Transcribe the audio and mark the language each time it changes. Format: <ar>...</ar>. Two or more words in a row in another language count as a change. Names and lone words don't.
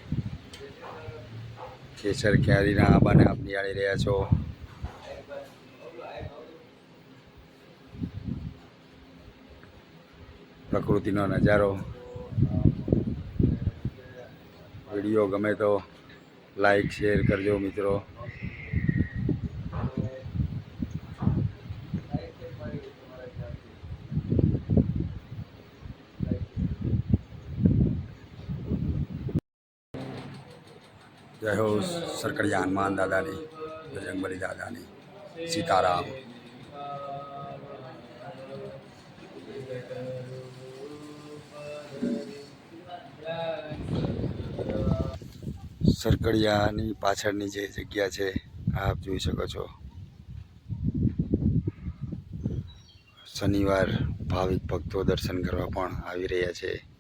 <gu>કેસર કેરીના આંબાને આપ નિહાળી રહ્યા છો। પ્રકૃતિનો નજારો। વિડીયો ગમે તો લાઈક શેર કરજો મિત્રો। જય હો સરકડિયા હનુમાન દાદાની, બજરંગબલી દાદાની। सीताराम। સરકડિયાની પાછળની જે જગ્યા છે આપ જોઈ શકો છો। શનિવાર ભાવિક ભક્તો દર્શન કરવા પણ આવી રહ્યા છે।</gu>